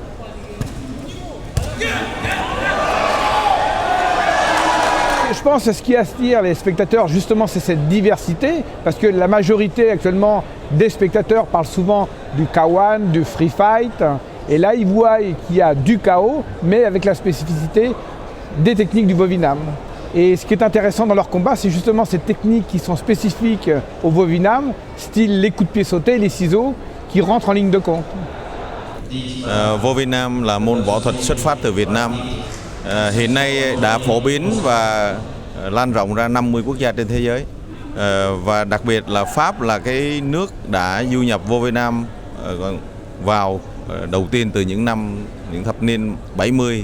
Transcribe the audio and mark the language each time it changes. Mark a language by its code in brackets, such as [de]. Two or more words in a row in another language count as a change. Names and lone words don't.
[fr] Je pense que ce qui attire les spectateurs, justement, c'est cette diversité, parce que la majorité actuellement des spectateurs parlent souvent du K1, du [en] free fight, [fr] et là ils voient qu'il y a du KO, mais avec la spécificité des techniques du Vovinam. Et ce qui est intéressant dans leur combat, c'est justement ces techniques qui sont spécifiques au Vovinam, style les coups de pied sautés, les ciseaux, qui rentrent en ligne de compte. [vi] Vovinam là môn võ thuật xuất phát từ Việt Nam. Hiện nay đã phổ biến và lan rộng ra 50 quốc gia trên thế giới. Và đặc biệt là Pháp là cái nước đã du nhập Vovinam vào đầu tiên từ những thập niên 70.